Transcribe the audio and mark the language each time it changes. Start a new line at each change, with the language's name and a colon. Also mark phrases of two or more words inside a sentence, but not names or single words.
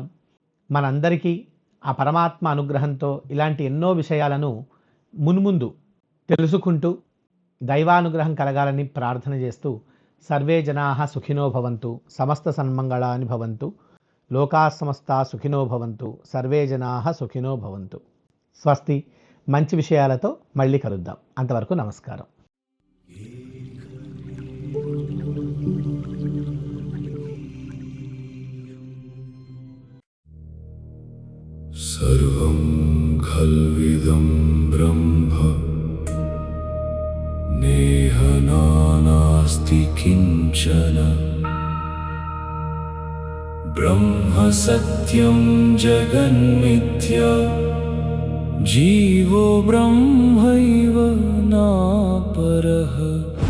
Telugu: మనందరికీ ఆ పరమాత్మ అనుగ్రహంతో ఇలాంటి ఎన్నో విషయాలను మున్ముందు తెలుసుకుంటూ దైవానుగ్రహం కలగాలని ప్రార్థన చేస్తూ
Sanskrit: సర్వే జనాః సుఖినో భవంతు, సమస్త సన్మంగళాని భవంతు, లోకా సమస్తా సుఖినో భవంతు, సర్వే జనాః సుఖినో భవంతు.
Telugu: స్వస్తి. మంచి విషయాలతో మళ్ళీ కలుద్దాం. అంతవరకు నమస్కారం.
Sanskrit: सर्वं खल्विदं ब्रह्म नेह नास्ति किंचन ब्रह्म सत्यं जगन्मिथ्या जीवो ब्रह्मैव नापरः।